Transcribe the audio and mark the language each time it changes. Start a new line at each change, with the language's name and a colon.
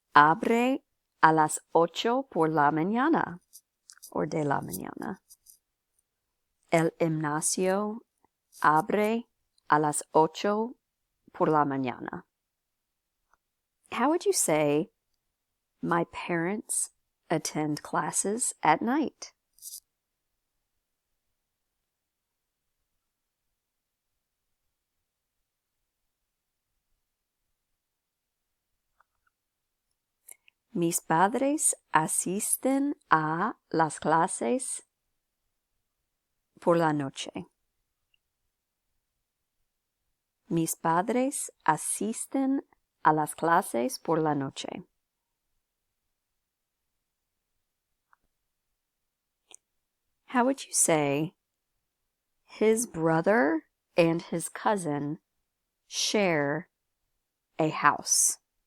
Spanish: abre a las 8 por la mañana or de la mañana. El gimnasio abre a las 8 por la mañana.
English: How would you say, my parents attend classes at night?
Spanish: Mis padres asisten a las clases por la noche. Mis padres asisten a las clases por la noche.
English: How would you say, his brother and his cousin share a house?